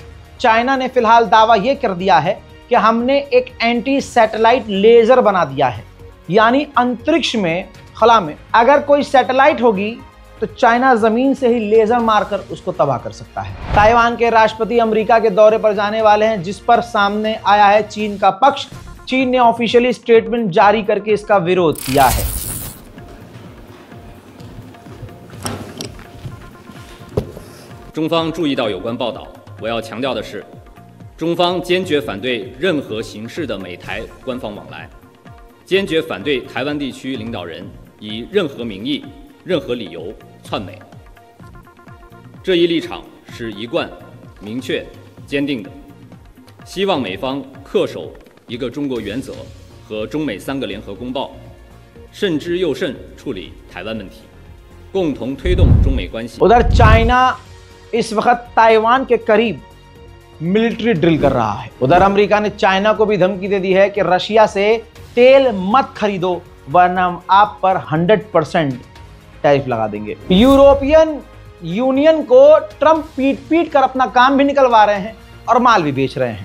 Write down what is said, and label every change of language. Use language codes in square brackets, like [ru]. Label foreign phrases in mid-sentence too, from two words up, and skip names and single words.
[hi] चाइना ने फिलहाल दावा ये कर दिया है कि हमने एक [en] anti satellite laser [hi] बना दिया है, यानी अंतरिक्ष में, खला में अगर कोई सैटेलाइट होगी तो चाइना जमीन से ही लेजर मारकर उसको तबाह कर सकता है। ताइवान के राष्ट्रपति अमेरिका के दौरे पर जाने वाले हैं, जिस पर सामने आया है चीन का पक्ष। चीन ने [en] officially statement [hi] जारी करके इसका विरोध किया है। [zh] 中方注意到有关报道，我要强调的是，中方坚决反对任何形式的美台官方往来，坚决反对台湾地区领导人以任何名义、任何理由篡美。这一立场是一贯、明确、坚定的，希望美方恪守一个中国原则和中美3个联合公报，慎之又慎处理台湾问题，共同推动中美关系。 [hi] उधर चाइना इस वक्त ताइवान के करीब [en] military drill [hi] कर रहा है। उधर अमेरिका ने चाइना को भी धमकी दे दी है कि रशिया से तेल मत खरीदो, वरना हम आप पर 100% टैरिफ लगा देंगे। यूरोपियन यूनियन को ट्रंप पीट पीट कर अपना काम भी निकलवा रहे हैं और माल भी बेच रहे हैं।